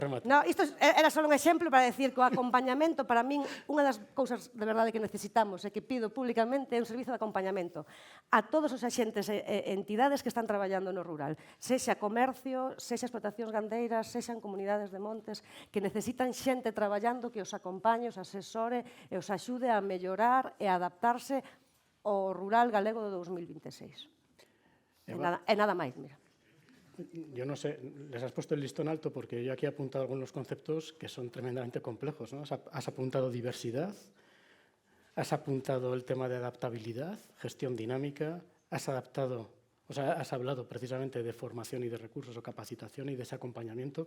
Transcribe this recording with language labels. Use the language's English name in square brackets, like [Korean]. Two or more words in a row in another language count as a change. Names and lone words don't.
[Galician] No, isto era só un exemplo para decir que o acompañamento, para min, unha das cousas de verdade que necesitamos e que pido públicamente é un servizo de acompañamento a todos os axentes e entidades que están traballando no rural, sexa comercio, sexa explotacións gandeiras, sexan comunidades de montes, que necesitan xente traballando que os acompañe, os asesore e os axude a mellorar e a adaptarse ao rural galego do 2026. E nada máis, mira. [Spanish] Yo no sé, les has puesto el listón alto porque yo aquí he apuntado algunos conceptos que son tremendamente complejos, ¿no? Has apuntado diversidad, has apuntado el tema de adaptabilidad, gestión dinámica, has hablado precisamente de formación y de recursos o capacitación y de ese acompañamiento.